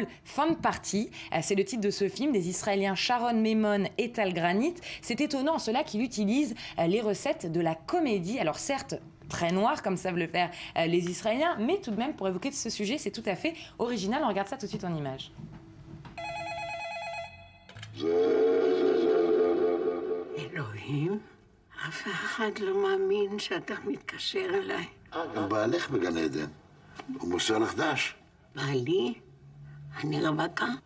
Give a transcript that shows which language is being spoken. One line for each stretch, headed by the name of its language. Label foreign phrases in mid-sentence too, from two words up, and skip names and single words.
French: Fin de partie, c'est le titre de ce film des Israéliens Sharon Memon et Tal Granit. C'est étonnant en cela qu'il utilise les recettes de la comédie. Alors certes, très noir comme savent le faire les Israéliens, mais tout de même pour évoquer ce sujet, c'est tout à fait original. On regarde ça tout de suite en images.
Hebrew: אלוהים, אף אחד לא מאמין שאתה מתקשר אליי. גם בעלך בגן עדן. הוא מוסר לך דש. בעלי? אני רווקה.